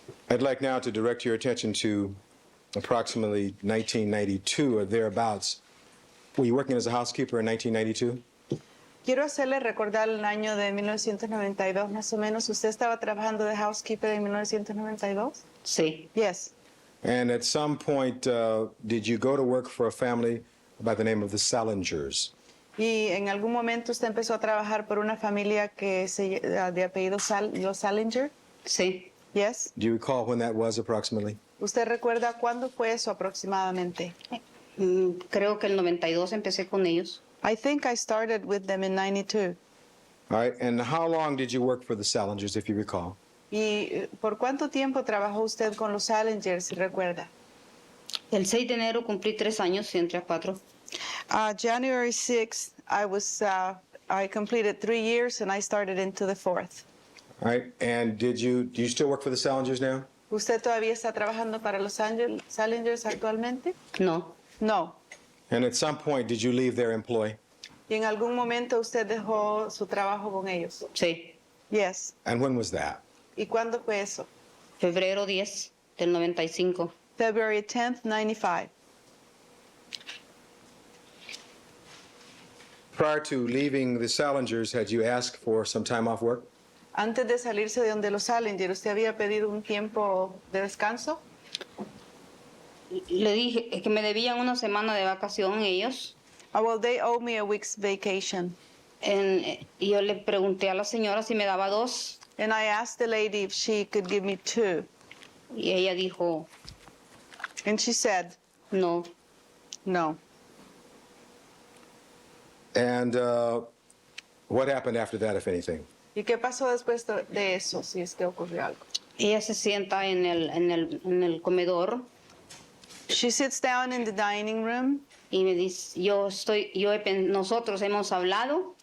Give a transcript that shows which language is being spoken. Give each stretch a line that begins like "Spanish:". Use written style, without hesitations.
English: I'd like now to direct your attention to approximately 1992 or thereabouts. Were you working as a housekeeper in 1992?
Spanish: Quiero hacerle recordar el año de 1992, más o menos. ¿Usted estaba trabajando de housekeeper en 1992? Sí,
English: Yes. And at some point, did you go to work for a family by the name of the Salingers?
Spanish: Y en algún momento usted empezó a trabajar por una familia que de apellido los Salinger. sí.
English: Yes. Do you recall when that was approximately?
Spanish: ¿Usted recuerda cuándo fue eso aproximadamente? Creo que el 92 empecé con ellos.
English: I think I started with them in 92. All right, and how long did you work for the Salingers, if you recall?
Spanish: ¿Y por cuánto tiempo trabajó usted con los Salingers, si recuerda? El 6 de enero cumplí 3 años y entré a 4.
English: January 6th, I completed 3 years and I started into the 4th. All right, and do you still work for the Salingers now?
Spanish: ¿Usted todavía está trabajando para los Salingers actualmente? No,
English: No. And at some point, did you leave their employ?
Spanish: ¿Y en algún momento usted dejó su trabajo con ellos? sí.
English: Yes. And when was that?
Spanish: ¿Y cuándo fue eso? Febrero 10 del 95.
English: February 10th, 95. Prior to leaving the Salingers, had you asked for some time off work?
Spanish: Antes de salirse de donde los Salinger, ¿usted había pedido un tiempo de descanso? Le dije que me debían una semana de vacación ellos.
English: Well, they owe me a week's vacation.
Spanish: Y yo le pregunté a la señora si me daba 2
English: And I asked the lady if she could give me 2.
Spanish: y ella dijo
English: And she said,
Spanish: no.
English: no. And what happened after that, if anything?
Spanish: ¿Y qué pasó después de eso, si es que ocurrió algo? Ella se sienta en el comedor
English: She sits down in the dining room
Spanish: y me dice, nosotros hemos hablado